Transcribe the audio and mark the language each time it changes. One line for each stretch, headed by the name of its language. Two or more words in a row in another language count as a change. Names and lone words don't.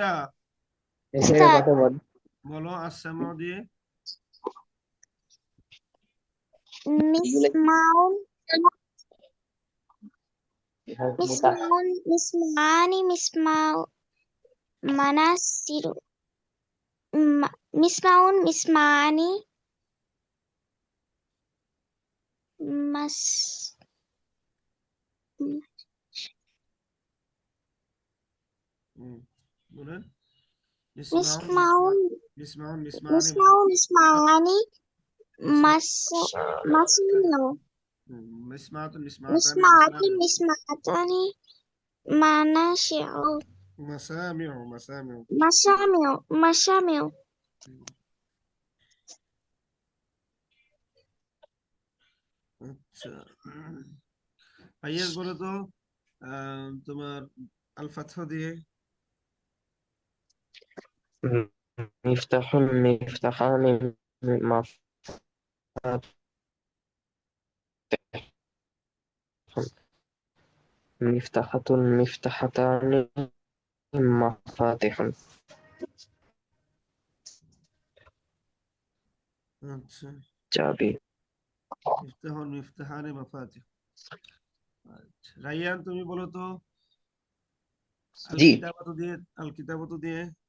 Arabic: أستاذ
Bangla: বলো আসামু দিয়ে।
Arabic: مسمعون مسمعون مسمعان مسمع مناصر مسمعون مسمعان مس
Bangla: হুম, বলেন।
Arabic: ইসমাউন مسمعون مسمعون مسمعان مسمعون مسمعان مس مسمع مسمعة مسمعتان مسمعات مسمعتان مناشع مسامع مسامع. مسامع مسامع
Bangla: আচ্ছা, ফাইয়াজ বলো তো তোমার
Arabic: الفتح
Bangla: দিয়ে।
Arabic: مفتاح مفتاحان مفاتح مفتاحة مفتاحتان مفاتح
Bangla: আচ্ছা, চাবি
Arabic: مفتاح مفتاحان مفاتيح.
Bangla: আচ্ছা, রাইয়ান তুমি বলো তো আল জি কিতাবাতু দিয়ে,
Arabic: الكتابة
Bangla: দিয়ে।